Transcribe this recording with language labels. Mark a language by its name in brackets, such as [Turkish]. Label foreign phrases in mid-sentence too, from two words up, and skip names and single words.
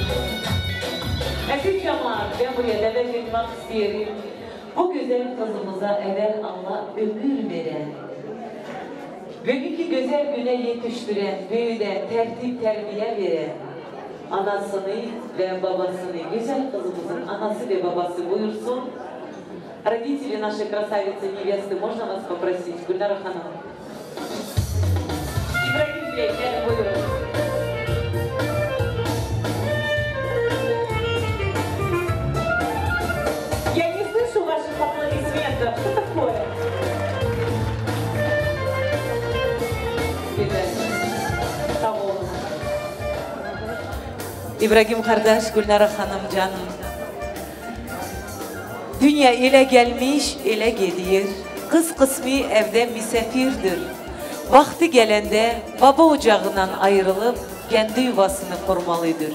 [Turkish] Mesih Cemal, ben buraya davet etmek isterim. Bu güzel kızımıza evvel Allah ömür veren, bugünkü güzel güne yetiştiren, büyüden, tertip terbiye veren, anasını ve babasını, güzel kızımızın anası ve babası buyursun. [Russian] Родители нашей красавицы невесты, можно вас попросить, Гульнара Ханым? Ибрагим Бей, я buyurun. Ваших аплодисментов. Что такое? [Turkish] Sağ olun. İbrahim kardeş, Gülnara Hanım canım. Dünya ile gelmiş, ile gidiyor. Kız kısmı evde misafirdir. Vakti gelende baba ocağından ayrılıp kendi yuvasını kurmalıdır.